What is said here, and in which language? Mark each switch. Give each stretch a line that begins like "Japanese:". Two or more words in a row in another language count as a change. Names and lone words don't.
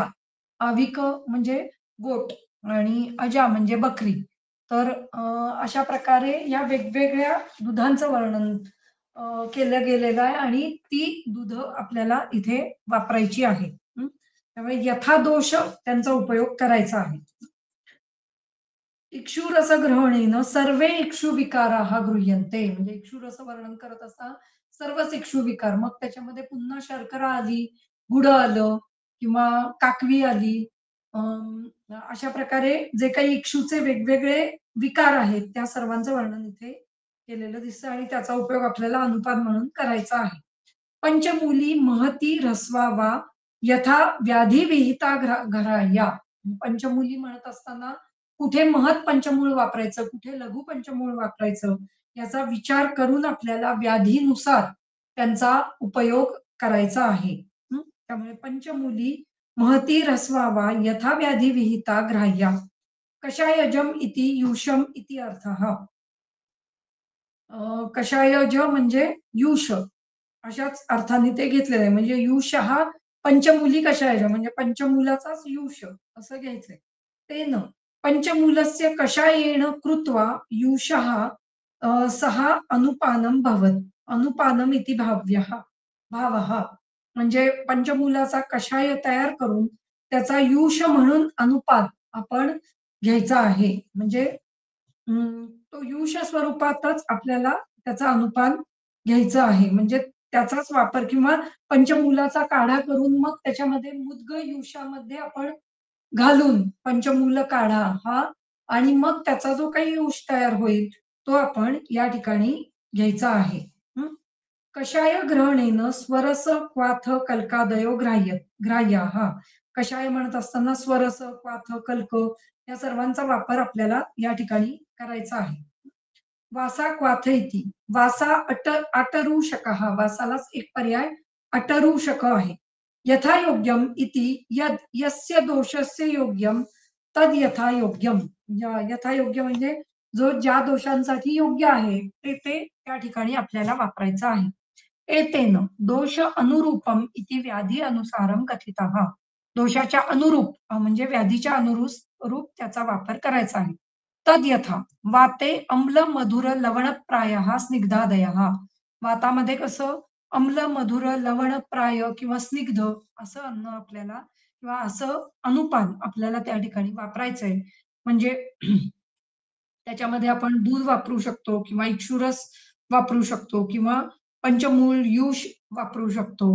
Marathi: आविक म्हणजे गोट आणि अजा म्हणजे बकरी. तर अशा प्रकारे या वेगवेगळ्या दुधांचं वर्णन केलं गेलेलं आहे आणि ती दुधं आपल्याला इथे वापरायची आहेत. त्यामुळे यथादोष त्यांचा उपयोग करायचा आहे.
Sanskrit: इक्षुरसग्रहणेन सर्वे इक्षुविकाराः गृह्यन्ते.
Marathi: म्हणजे इक्षुरस वर्णन करत असता सर्वच इक्षुविकार. मग त्याच्यामध्ये पुन्हा शर्करा आली, गुड आलं किंवा काकवी आली. अशा प्रकारे जे काही इक्षूचे वेगवेगळे विकार आहेत, त्या सर्वांचं वर्णन इथे केलेलं दिसतं आणि त्याचा उपयोग आपल्याला अनुपान म्हणून करायचा आहे.
Sanskrit: पंचमूली महती ह्रस्वा वा यथा व्याधी विहिता घराया.
Marathi: पंचमूली म्हणत असताना कुठे महत पंचमूळ वापरायचं, कुठे लघु पंचमूळ वापरायचं, याचा विचार करून आपल्याला व्याधीनुसार त्यांचा उपयोग करायचा आहे.
Sanskrit: त्यामुळे पंचमूली महती ह्रस्वा यथा व्याधी विहिता ग्राह्या. कषायजम इति युषम इति अर्थः.
Marathi: कषायज म्हणजे युष अशाच अर्थाने ते घेतलेलं आहे. म्हणजे युष हा पंचमूली कषायज म्हणजे पंचमूलाचाच युष असं घ्यायचंय.
Sanskrit: तेन पंचमूलस्य कषायेण कृत्वा युषः सहा अनुपानम भवत्. अनुपानम इति भाव्यः.
Marathi: भावः म्हणजे पंचमूलाचा कषाय तयार करून त्याचा युष म्हणून अनुपात आपण घ्यायचा आहे. म्हणजे तो युष स्वरूपातच आपल्याला त्याचा अनुपान घ्यायचं आहे. म्हणजे त्याचाच वापर किंवा पंचमूलाचा काढा करून मग त्याच्यामध्ये मुद्ग युषामध्ये आपण घालून पंचमूल काढा हा आणि मग त्याचा जो काही ऊष तयार होईल, तो आपण या ठिकाणी घ्यायचा आहे. हं.
Sanskrit: कषाय ग्रहणेन स्वरस, क्वाथ, कल्कादयो ग्राह्याः.
Marathi: कषाय म्हणत असताना स्वरस, क्वाथ, कल्क या सर्वांचा वापर आपल्याला या ठिकाणी करायचा आहे.
Sanskrit: वासा क्वाथ इति. वासा अटरूषकः.
Marathi: वासालाच एक पर्याय अटरूषक आहे.
Sanskrit: यथायोग्यम इति यस्य दोषस्य योग्यम तद यथायोग्यम.
Marathi: यथायोग्य म्हणजे जो ज्या दोषांसाठी योग्य आहे ते त्या ठिकाणी आपल्याला वापरायचं आहे.
Sanskrit: एतेन दोष अनुरूपम इति व्याधी अनुसारम कथितः.
Marathi: दोषाच्या अनुरूप म्हणजे व्याधीच्या अनुरूप त्याचा वापर करायचा आहे.
Sanskrit: तद यथा वाते अम्ल मधुर लवणप्रायः स्निग्धादयः.
Marathi: वातामध्ये कसं अम्ल मधुर लवणप्राय किंवा स्निग्ध असं अन्न आपल्याला किंवा असं अनुपान आपल्याला त्या ठिकाणी वापरायचंय. म्हणजे त्याच्यामध्ये आपण दूध वापरू शकतो किंवा इक्षुरस वापरू शकतो किंवा पंचमूल, युष वापरू शकतो.